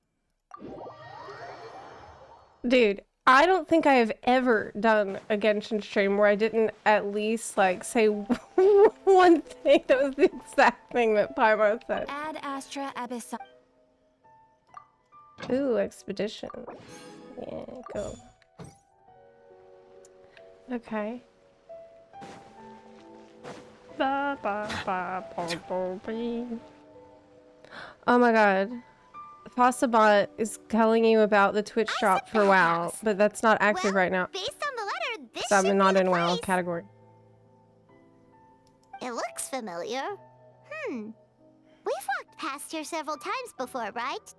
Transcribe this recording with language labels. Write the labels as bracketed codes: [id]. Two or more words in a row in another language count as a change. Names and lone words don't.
[en] Dude, I don't think I have ever done a Genshin stream where I didn't at least, like, say one thing that was the exact thing that Paimon said. Ad Astra Abyss. Ooh, expedition. Yeah, go. Okay. Ba, ba, ba, bo, bo, bee. Oh my god. Possibot is telling you about the Twitch shop for WoW, but that's not active right now. Based on the letter, this So should I'm be not the in WoW place. category. It looks familiar. We've walked past here several times before, right?